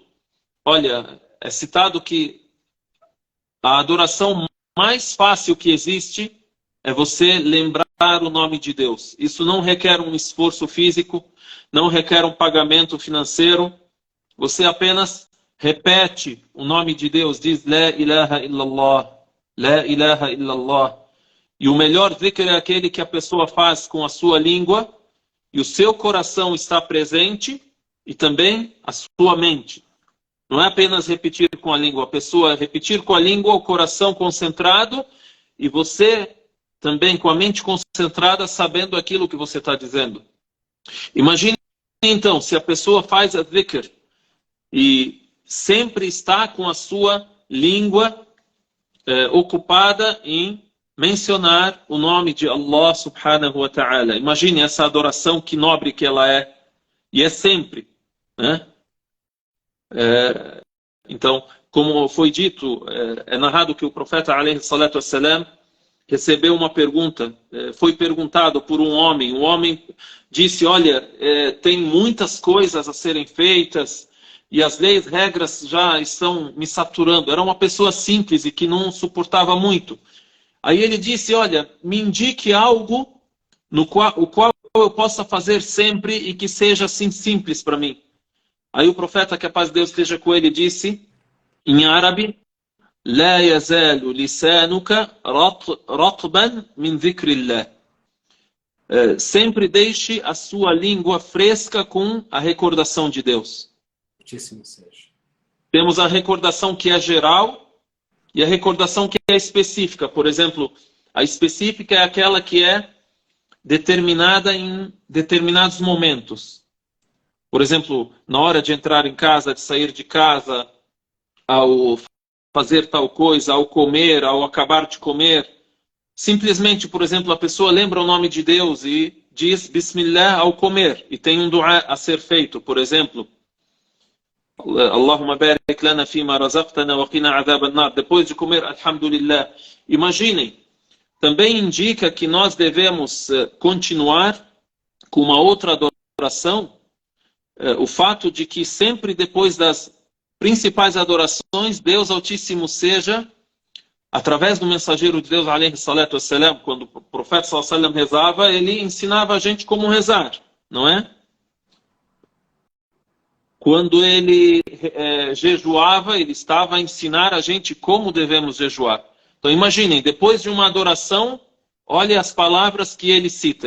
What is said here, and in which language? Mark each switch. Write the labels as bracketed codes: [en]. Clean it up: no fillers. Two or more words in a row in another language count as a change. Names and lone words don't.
[pt] Olha, é citado que a adoração mais fácil que existe é você lembrar o nome de Deus. Isso não requer um esforço físico, não requer um pagamento financeiro. Você apenas repete o nome de Deus, diz [ar] لا إله إلا الله، لا إله إلا الله. [pt] E o melhor dhikr é aquele que a pessoa faz com a sua língua e o seu coração está presente e também a sua mente. Não é apenas repetir com a língua, a pessoa repetir com a língua, o coração concentrado e você também com a mente concentrada, sabendo aquilo que você está dizendo. Imagine então, se a pessoa faz a dhikr e sempre está com a sua língua ocupada em mencionar o nome de [ar] الله سبحانه وتعالى. [pt] Imagine essa adoração, que nobre que ela é. E é sempre, né? Então, como foi dito, é narrado que o profeta [ar] عليه الصلاة والسلام [pt] recebeu uma pergunta, foi perguntado por um homem. O homem disse, olha, tem muitas coisas a serem feitas e as leis, regras já estão me saturando. Era uma pessoa simples e que não suportava muito. Aí ele disse, olha, me indique algo o qual eu possa fazer sempre e que seja assim simples para mim. Aí o profeta, que a paz de Deus esteja com ele, disse, em árabe, [ar] لا يزال لسانك رطبا من ذكر الله. [pt] Sempre deixe a sua língua fresca com a recordação de Deus. Temos a recordação que é geral e a recordação que é específica. Por exemplo, a específica é aquela que é determinada em determinados momentos. Por exemplo, na hora de entrar em casa, de sair de casa, ao fazer tal coisa, ao comer, ao acabar de comer. Simplesmente, por exemplo, a pessoa lembra o nome de Deus e diz Bismillah ao comer. E tem um dua a ser feito, por exemplo. [ar] اللهم بارك لنا فيما رزقتنا وقنا عذاب النار. [pt] Depois de comer, alhamdulillah. Imaginem, também indica que nós devemos continuar com uma outra adoração. O fato de que sempre depois das principais adorações, Deus Altíssimo seja, através do mensageiro de Deus, [ar] عليه الصلاة والسلام, [pt] quando o profeta [ar] صلى الله عليه وسلم [pt] rezava, ele ensinava a gente como rezar, não é? Quando ele jejuava, ele estava a ensinar a gente como devemos jejuar. Então imaginem, depois de uma adoração, olhe as palavras que ele cita.